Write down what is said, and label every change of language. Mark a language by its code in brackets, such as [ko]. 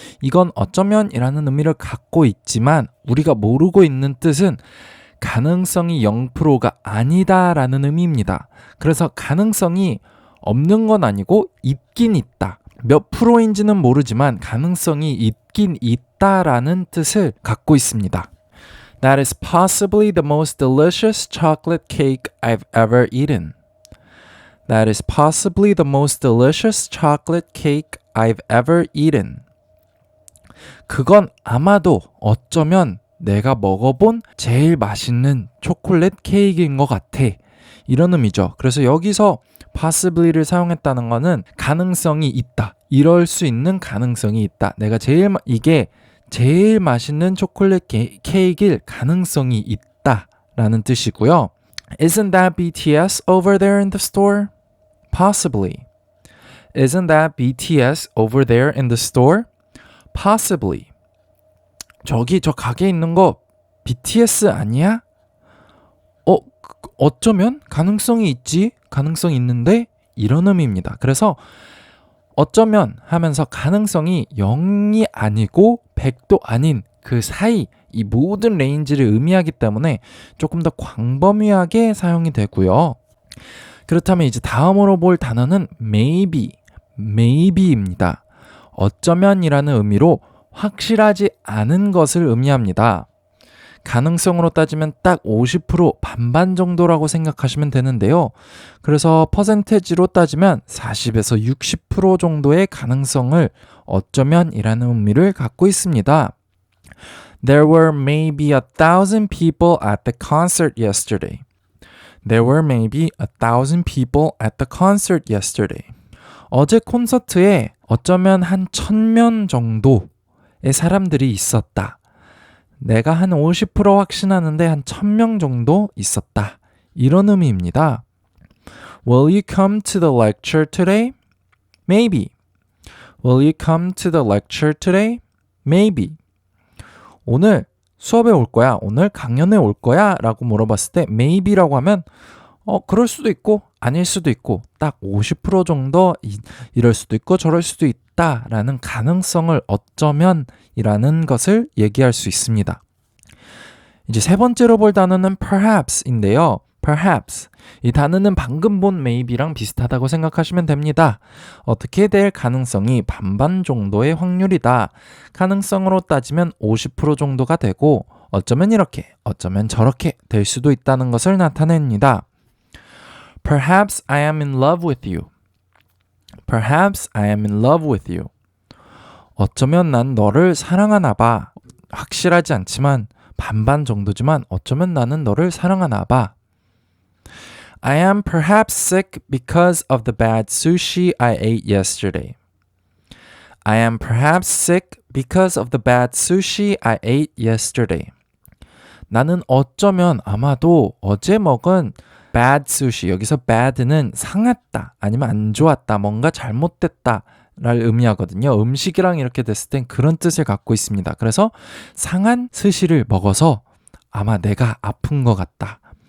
[ko] 이건 어쩌면이라는 의미를 갖고 있지만 우리가 모르고 있는 뜻은 가능성이 0%가 아니다라는 의미입니다. 그래서 가능성이 없는 건 아니고 있긴 있다. 몇 프로인지는 모르지만 가능성이 있긴 있다라는 뜻을 갖고 있습니다. [en] That is possibly the most delicious chocolate cake I've ever eaten. That is possibly the most delicious chocolate cake I've ever eaten. [ko] 그건 아마도 어쩌면 내가 먹어본 제일 맛있는 초콜릿 케이크인 것 같아. 이런 의미죠. 그래서 여기서 possibly를 사용했다는 것은 가능성이 있다. 이럴 수 있는 가능성이 있다. 내가 이게 제일 맛있는 초콜릿 케이크일 가능성이 있다라는 뜻이고요. [en] Isn't that BTS over there in the store? Possibly. Isn't that BTS over there in the store? Possibly. [ko] 저기 저 가게에 있는 거 BTS 아니야? 어쩌면 가능성이 있지? 가능성이 있는데? 이런 의미입니다. 그래서 어쩌면 하면서 가능성이 0이 아니고 100도 아닌 그 사이 이 모든 레인지를 의미하기 때문에 조금 더 광범위하게 사용이 되고요. 그렇다면 이제 다음으로 볼 단어는 maybe입니다. 어쩌면이라는 의미로 확실하지 않은 것을 의미합니다. 가능성으로 따지면 딱 50% 반반 정도라고 생각하시면 되는데요. 그래서 퍼센테지로 따지면 40에서 60% 정도의 가능성을 어쩌면이라는 의미를 갖고 있습니다. [en] There were maybe 1,000 people at the concert yesterday. There were maybe 1,000 people at the concert yesterday. [ko] 어제 콘서트에 어쩌면 한 1,000명 정도의 사람들이 있었다. 내가 한 50% 확신하는데 한 1,000명 정도 있었다. 이런 의미입니다. [en] Will you come to the lecture today? Maybe. Will you come to the lecture today? Maybe. [ko] 오늘 수업에 올 거야? 오늘 강연에 올 거야? 라고 물어봤을 때 maybe라고 하면 그럴 수도 있고 아닐 수도 있고 딱 50% 정도 이럴 수도 있고 저럴 수도 있다라는 가능성을 어쩌면이라는 것을 얘기할 수 있습니다. 이제 세 번째로 볼 단어는 perhaps인데요. [en] perhaps. [ko] 이 단어는 방금 본 maybe랑 비슷하다고 생각하시면 됩니다. 어떻게 될 가능성이 반반 정도의 확률이다. 가능성으로 따지면 50% 정도가 되고 어쩌면 이렇게, 어쩌면 저렇게 될 수도 있다는 것을 나타냅니다. [en] Perhaps I am in love with you. Perhaps I am in love with you. [ko] 어쩌면 난 너를 사랑하나 봐. 확실하지 않지만 반반 정도지만 어쩌면 나는 너를 사랑하나 봐. [en] I am perhaps sick because of the bad sushi I ate yesterday. I am perhaps sick because of the bad sushi I ate yesterday. [ko] 나는 어쩌면 아마도 어제 먹은 [en] bad sushi, [ko] 여기서 bad는 상했다, 아니면 안 좋았다, 뭔가 잘못됐다 를 의미하거든요. 음식이랑 이렇게 됐을 땐 그런 뜻을 갖고 있습니다. 그래서 상한 스시를 먹어서 아마 내가 아픈 것 같다.